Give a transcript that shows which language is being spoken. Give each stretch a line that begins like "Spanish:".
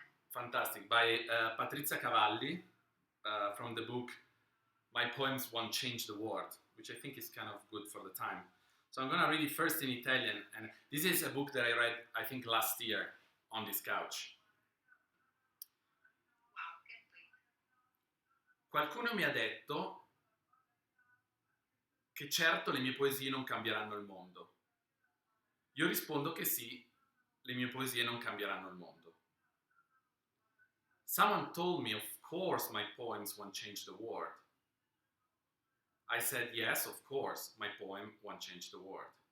English: fantastic, by Patrizia Cavalli, from the book My Poems Won't Change the World, which I think is kind of good for the time. So I'm going to read it first in Italian, and this is a book that I read, I think, last year on this couch.
Italian: Qualcuno mi ha detto che certo le mie poesie non cambieranno il mondo. Io rispondo che sì, le mie poesie non cambieranno il mondo.
English: Someone told me, of course, my poems won't change the world. I said, yes, of course, my poem won't change the world.